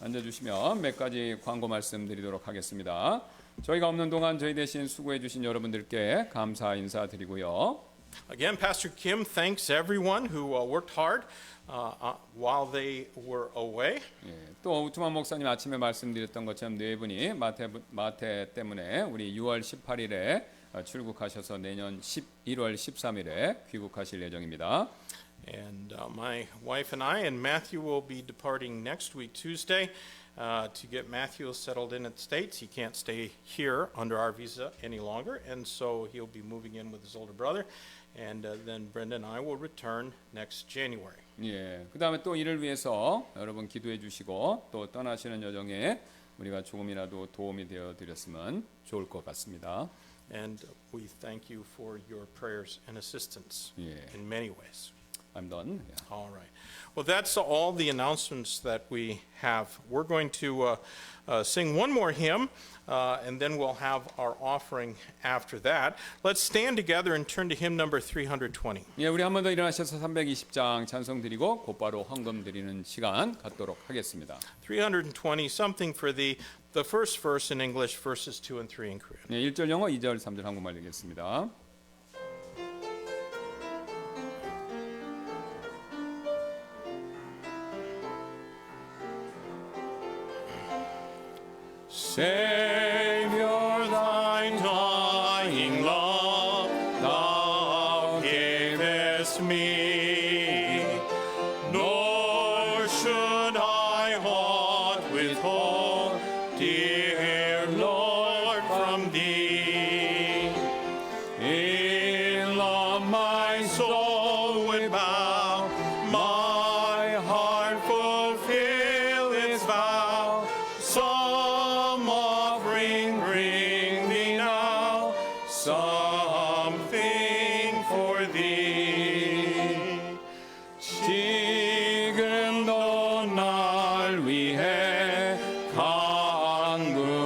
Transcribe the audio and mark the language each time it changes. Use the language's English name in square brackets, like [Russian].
[Korean] 앉아주시면 몇 가지 광고 말씀드리도록 하겠습니다. 저희가 없는 동안 저희 대신 수고해 주신 여러분들께 감사 인사드리고요. [English] Again, Pastor Kim thanks everyone who worked hard while they were away. [Korean] 예, 또 우투만 목사님 아침에 말씀드렸던 것처럼 네 분이 마태 때문에 우리 6월 18일에 출국하셔서 내년 11월 13일에 귀국하실 예정입니다. [English] And my wife and I and Matthew will be departing next week, Tuesday, to get Matthew settled in the States. He can't stay here under our visa any longer, and so he'll be moving in with his older brother. And then Brenda and I will return next January. [Korean] 예, 그 다음에 또 이를 위해서 여러분 기도해 주시고 또 떠나시는 여정에 우리가 조금이라도 도움이 되어 드렸으면 좋을 것 같습니다. [English] And we thank you for your prayers and assistance Yeah. in many ways. I'm done. Yeah. All right. Well, that's all the announcements that we have. We're going to sing one more hymn, and then we'll have our offering after that. Let's stand together and turn to hymn number 320. [Korean] 예, 우리 한 번 더 일어나셔서 320장 찬송 드리고 곧바로 헌금 드리는 시간 갖도록 하겠습니다. [English] 320, something for the first verse in English, verses 2 and 3 in Korean. [Korean] 예, 1절 영어, 2절, 3절 한국말 읽겠습니다. [English] Savior, thy dying love thou gavest me, nor should I aught withhold, dear Lord, from thee. In love my soul would bow, my heart fulfill its vow. Some offering bring thee now, something for thee. [Korean] 지금도 날 위해 간구하심,